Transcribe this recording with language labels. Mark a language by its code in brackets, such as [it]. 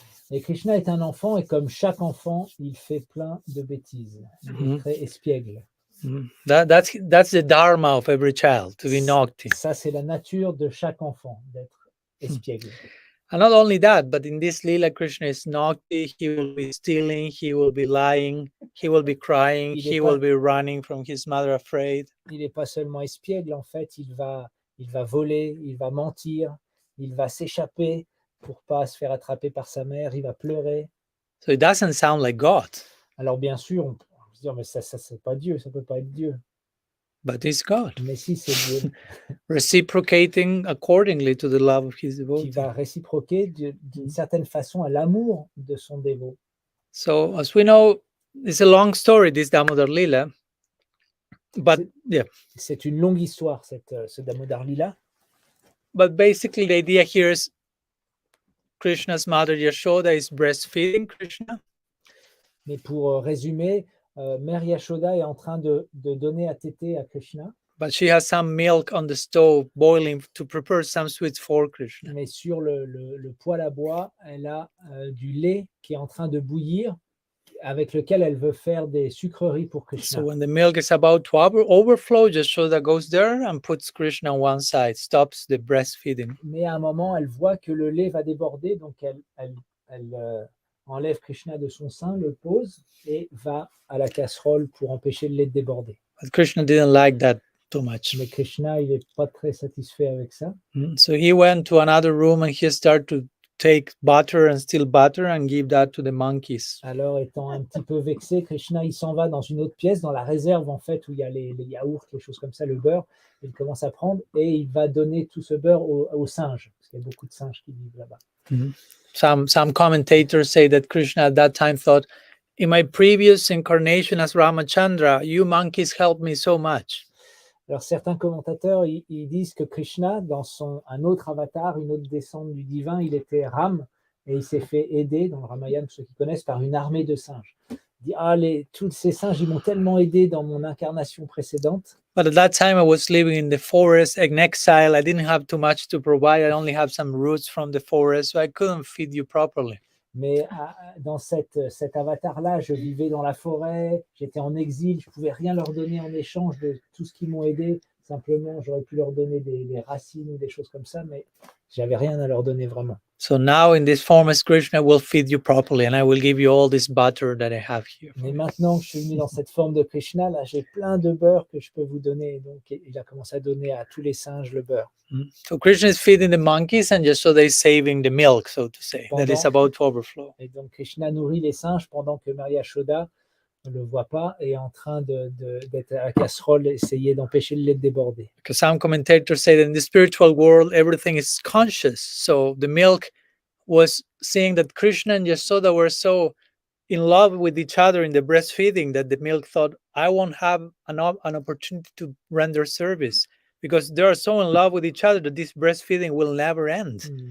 [fr] Et Krishna est un enfant, et comme chaque enfant, il fait plein de bêtises. Il est Mhm. très espiègle. [en] That's the dharma of every child, to be naughty. [fr] Ça, c'est la nature de chaque enfant, d'être espiègle. [en] And not only that, but in this Lila, Krishna is naughty. He will be stealing, he will be lying, he will be crying, he will be running from his mother afraid. [fr] Il n'est pas seulement espiègle, en fait, il va voler, il va mentir, il va s'échapper pour pas se faire attraper par sa mère, il va pleurer. [en] So it doesn't sound like God, [fr] Alors bien sûr, on peut se dire, mais ça c'est pas Dieu, ça peut pas être Dieu. [en] but it's God, [fr] Mais si, c'est Dieu [en] reciprocating accordingly to the love of his [fr] qui [en] devotee. [fr] va réciproquer d'une certaine façon à l'amour de son dévot. [en] So as we know, it's a long story, this Damodara-LILA, but yeah, [fr] C'est une longue histoire, ce Damodara-LILA. [en] but basically the idea here is Krishna's mother Yashoda is breastfeeding Krishna. [fr] Mais pour résumer, Mère Yashoda est en train de donner à téter à Krishna. [en] But she has some milk on the stove boiling to prepare some sweets for Krishna. [fr] Mais sur le poêle à bois, elle a du lait qui est en train de bouillir, avec lequel elle veut faire des sucreries pour Krishna. [en] So when the milk is about to overflow, Yashoda goes there and puts Krishna on one side, stops the breastfeeding. [fr] Mais à un moment, elle voit que le lait va déborder, donc elle enlève Krishna de son sein, le pose et va à la casserole pour empêcher le lait de déborder. [en] But Krishna didn't like that too much. [fr] Mais Krishna, il n'est pas très satisfait avec ça. [en] So he went to another room and he started to take butter and steal butter and give that to the monkeys. [fr] Alors, étant un petit peu vexé, Krishna, il s'en va dans une autre pièce, dans la réserve, en fait, où il y a les yaourts, les choses comme ça, le beurre. Il commence à prendre et il va donner tout ce beurre aux singes, parce qu'il y a beaucoup de singes qui vivent là-bas. [en] Some commentators say that Krishna at that time thought, in my previous incarnation as Ramachandra, you monkeys helped me so much. [fr] Alors, certains commentateurs, ils disent que Krishna, dans un autre avatar, une autre descente du divin, il était Ram, et il s'est fait aider, dans le Ramayana, ceux qui connaissent, par une armée de singes. dit tous ces singes, ils m'ont tellement aidé dans mon incarnation précédente. [en] But at that time, I was living in the forest in exile. I didn't have too much to provide. I only have some roots from the forest, so I couldn't feed you properly. [fr] Mais dans cet avatar-là, je vivais dans la forêt, j'étais en exil, je ne pouvais rien leur donner en échange de tout ce qu'ils m'ont aidé. Simplement, j'aurais pu leur donner des racines ou des choses comme ça, mais j'avais rien à leur donner vraiment. [en] So now in this form as Krishna, I will feed you properly and I will give you all this butter that I have here. [fr] Mais maintenant que je suis venu dans cette forme de Krishna, là, j'ai plein de beurre que je peux vous donner. Donc, il a commencé à donner à tous les singes le beurre. [en] So Krishna is feeding the monkeys and just so they're saving the milk, so to say, that is about to overflow. [fr] Et donc, Krishna nourrit les singes pendant que Maria Yashoda ne le voit pas et est en train d'être à la casserole, essayer d'empêcher le lait de déborder. [en] Because some commentators say that in the spiritual world, everything is conscious. So the milk was seeing that Krishna and Yashoda were so in love with each other in the breastfeeding that the milk thought, I won't have an opportunity to render service because they are so in love with each other that this breastfeeding will never end.